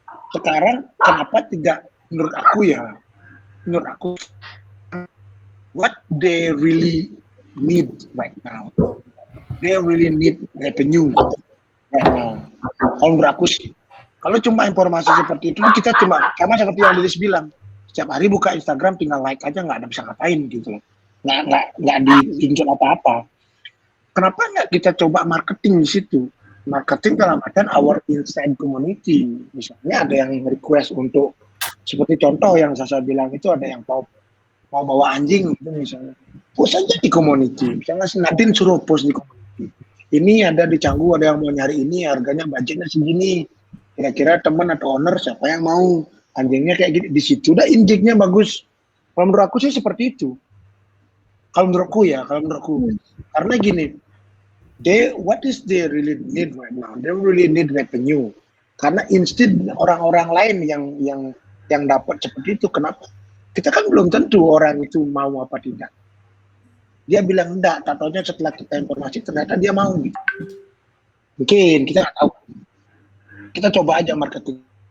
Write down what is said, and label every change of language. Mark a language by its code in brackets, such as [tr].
[id] Sekarang kenapa tidak, menurut aku [en] what they really need right now, they really need revenue right now. [id] Kalau menurut aku sih, kalau cuma informasi seperti itu kita cuma sama seperti yang Lilis bilang, setiap hari buka Instagram tinggal like aja, nggak ada bisa ngapain gitu loh, nggak ditunjuk apa-apa. Kenapa nggak kita coba marketing di situ? Marketing dalam artian [en] our inside community. [id] Misalnya ada yang request untuk, seperti contoh yang saya bilang itu, ada yang mau bawa anjing gitu misalnya, post aja di community. Misalnya si Nadine suruh post di community, ini ada di Canggu, ada yang mau nyari ini, harganya budgetnya segini, kira-kira teman atau owner siapa yang mau anjingnya kayak gini, di situ udah injeknya bagus. Kalau menurut aku sih seperti itu. Kalau menurutku karena gini, [en] what is they really need right now? They really need revenue. [id] Karena instead orang-orang lain yang dapat seperti itu, kenapa? Kita kan belum tentu orang itu mau apa tidak. Dia bilang enggak, tatanya setelah kita informasi ternyata dia mau gitu. Mungkin kita nggak tahu. Kita coba aja marketing.